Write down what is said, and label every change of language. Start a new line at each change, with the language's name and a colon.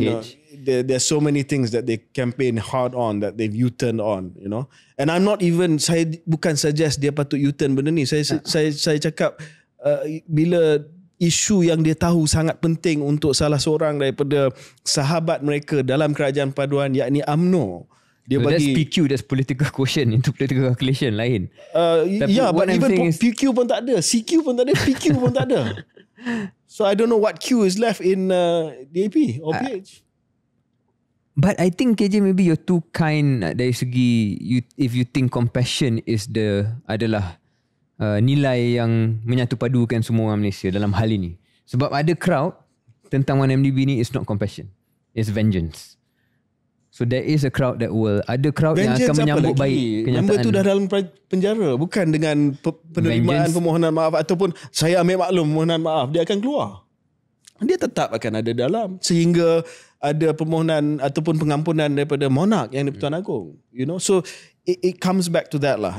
English: You know, there's so many things that they campaign hard on, that they've U-turn on, you know. And I'm not even,
Malay: saya bukan suggest dia patut U-turn benda ni. Saya cakap bila isu yang dia tahu sangat penting untuk salah seorang daripada sahabat mereka dalam kerajaan paduan, yakni UMNO, dia
English: so
Malay: bagi,
English: that's PQ, that's political quotient, into political calculation lain. Yeah, but even
Malay: PQ pun tak ada, CQ pun tak ada, PQ pun tak ada.
English: So I don't know what Q is left in DAP or PH. But I think KJ, maybe you're too kind
Malay: dari segi
English: if you think compassion is
Malay: adalah nilai yang menyatu padukan semua orang Malaysia dalam hal ini. Sebab ada crowd tentang 1MDB ni,
English: is not compassion, it's vengeance. So there is a crowd that will,
Malay: ada crowd vengeance yang akan menyambut baik kenyataan. Member tu dah dalam penjara, bukan dengan penerimaan permohonan maaf ataupun saya ambil maklum permohonan maaf, dia akan keluar. Dia tetap akan ada dalam sehingga ada permohonan ataupun pengampunan daripada monark yang di-Pertuan Agong.
English: You know, so it comes back to that lah.